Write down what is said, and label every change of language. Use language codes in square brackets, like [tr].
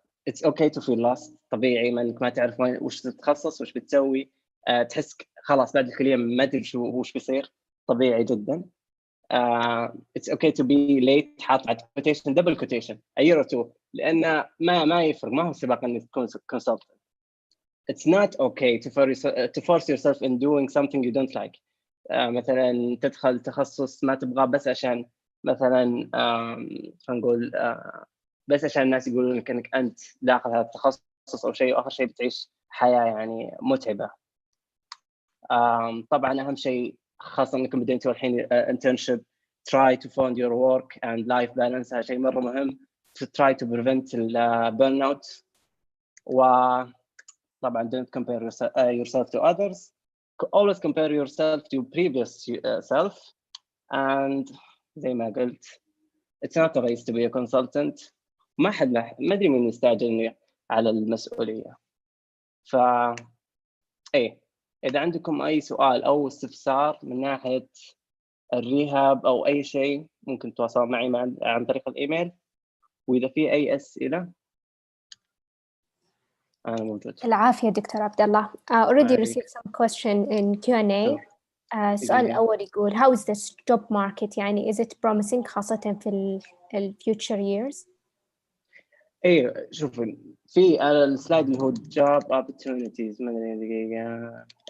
[en] it's okay to feel lost. [ar] طبيعي ما انك ما تعرف وش تتخصص وش بتسوي. تحس خلاص بعد الكليه ما ادري وش بيصير. طبيعي جدا. [en] it's okay to be late. [ar] حاط على [en] quotation double quotation a year or two، [ar] لان ما يفرق، ما هو سباق انك تكون consultant. [en] it's not okay to force yourself in doing something you don't like. [ar] مثلا تدخل تخصص ما تبغاه بس عشان مثلا خلينا نقول بس عشان الناس يقولون انك انت داخل هذا التخصص او شيء، واخر شيء بتعيش حياه يعني متعبه. طبعا اهم شيء خاصه انكم بديتوا الحين [en] internship، try to find your work and life balance. [ar] هذا شيء مره مهم [en] to try to prevent burnout. [ar] وطبعا [en] don't compare yourself to others. always compare yourself to previous self. and [ar] زي ما قلت [en] it's not a race to be a consultant. [ar] ما ادري مين يستعجل على المسؤوليه. ف اذا عندكم اي سؤال او استفسار من ناحيه الريهاب او اي شيء ممكن تتواصلوا معي عن طريق الايميل. واذا في اي اسئله انا موجود. العافيه دكتور عبد الله. [en] already received some question in Q&A. [ar] السؤال الأول يقول [en] how is this job market، [ar] يعني [en] is it promising [ar] خاصة في [en] future years؟ [ar] شوف في على السلايد اللي هو job opportunities، ما ادري دقيقة.